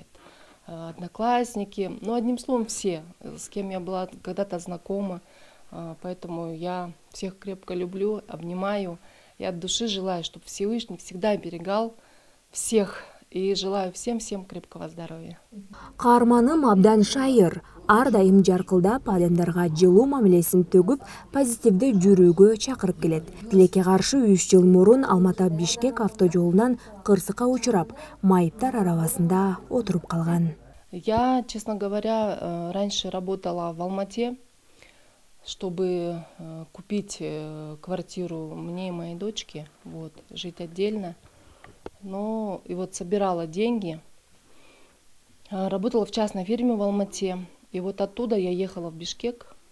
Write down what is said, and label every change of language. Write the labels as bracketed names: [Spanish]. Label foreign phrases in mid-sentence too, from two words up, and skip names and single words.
[Russian] Одноклассники, ну одним словом все, с кем я была когда-то знакома. Поэтому я всех крепко люблю, обнимаю. И от души желаю, чтобы Всевышний всегда оберегал всех. И желаю всем крепкого здоровья. [Kyrgyz] Каарманым абдан шайыр, ар дайым жаркылдап, адамдарга жылуу мамилесин төгүп, позитивди жүрүүгө чакырып келет. Тилекке каршы 3 жыл мурун Алмата-Бишкек автожолунан кырсыкка учурап, майыптар арабасында отуруп калган. [Russian] Я, честно говоря, раньше работала в Алмате, чтобы купить квартиру мне и моей дочке, вот, жить отдельно. Ну, и вот собирала деньги, работала в частной фирме в Алмате, и вот оттуда я ехала в Бишкек.